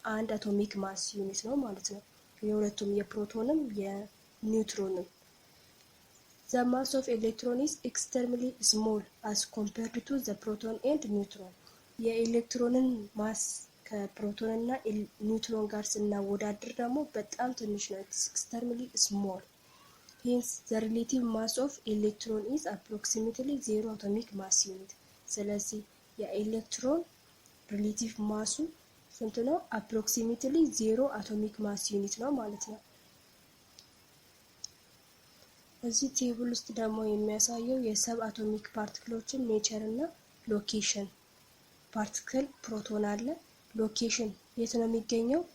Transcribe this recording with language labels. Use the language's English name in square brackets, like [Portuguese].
[Amharic] 1 አቶሚክ ማስ ዩኒት ነው ማለት ነው። የሁለቱም የፕሮቶንም የኒውትሮንም። [English] The mass of electron is extremely small as compared to the proton and neutron. [Amharic] የኤሌክትሮንን ማስ ከፕሮቶን እና ኒውትሮን ጋር ስናወዳድር ደግሞ በጣም ትንሽ ነው። [English] extremely small. Hence the relative mass of electron is approximately 0 atomic mass unit. [Amharic] ስለዚህ የኤሌክትሮን ሪሌቲቭ ማሱ ስንት ነው? [English] approximately 0 atomic mass unit [Amharic] ነው ማለት ነው። እዚህ ቴብል ውስጥ ደግሞ የሚያሳየው የሰብ አቶሚክ ፓርቲክሎችን ኔቸር እና ሎኬሽን። ፓርቲክል ፕሮቶን አለ። ሎኬሽን የት ነው የሚገኘው?